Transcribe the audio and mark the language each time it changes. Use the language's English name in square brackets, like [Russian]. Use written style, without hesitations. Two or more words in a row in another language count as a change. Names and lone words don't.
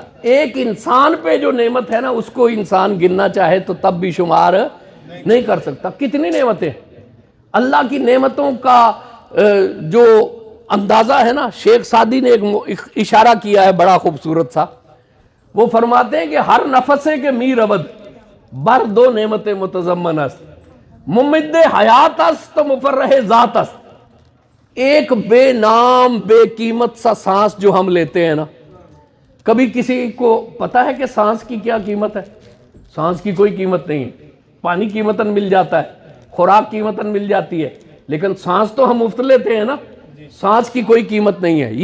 [Urdu] ایک انسان پہ جو نعمت ہے نا، اس کو انسان گننا چاہے تو تب بھی شمار نہیں کر سکتا۔ کتنی نعمتیں اللہ کی نعمتوں کا جو اندازہ ہے نا، شیخ سعدی نے ایک اشارہ کیا ہے بڑا خوبصورت سا۔ وہ فرماتے ہیں کہ [Persian] ہر نفسے کے می ربد بر دو نعمتیں متضمن است، ممد حیات است تو مفرح ذات است۔ [Urdu] ایک بے نام بے قیمت سا سانس جو ہم لیتے ہیں نا، کبھی کسی کو پتا ہے کہ سانس کی کیا قیمت ہے؟ سانس کی کوئی قیمت نہیں ہے۔ پانی قیمتاً مل جاتا ہے، خوراک قیمتاً مل جاتی ہے، لیکن سانس تو ہم مفت لیتے ہیں نا، سانس کی کوئی قیمت نہیں ہے۔